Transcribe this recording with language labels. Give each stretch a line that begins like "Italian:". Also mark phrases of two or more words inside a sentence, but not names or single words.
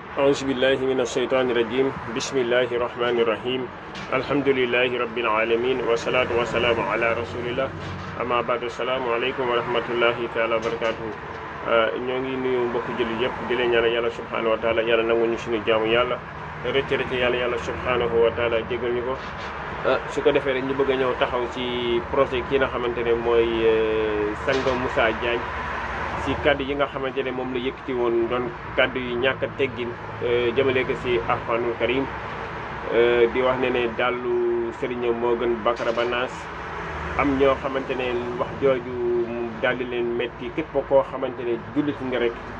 Arabic: أعوذ بالله من الشيطان الرجيم بسم الله الرحمن الرحيم الحمد لله رب العالمين والصلاة والسلام على رسول الله أما بعد السلام عليكم ورحمة الله تعالى وبركاته
Wolof: ñoo ngi nuyu mbokku jullit yëpp di leen ñaanal yàlla
Arabic: سبحانه وتعالى
Wolof: yàlla nangu ñu suñu jaamu yàlla rëcc yàlla
Arabic: سبحانه وتعالى
Wolof: jégal ñu ko su ko defee rek ñu bëgg a ñëw taxaw ci projet kii nga xamante ne mooy Sang Moussa Diagne si kaddu yi nga xamante ne moom la yëkkati woon doon kaddu yi ñàkk a teggin jëmale ko si Alxuraanul Karim di wax ne dallu sëriñam moo gën Bakara Banaas am ñoo xamante ne wax jooju daal di leen métti képp koo xamante ne jullit nga rek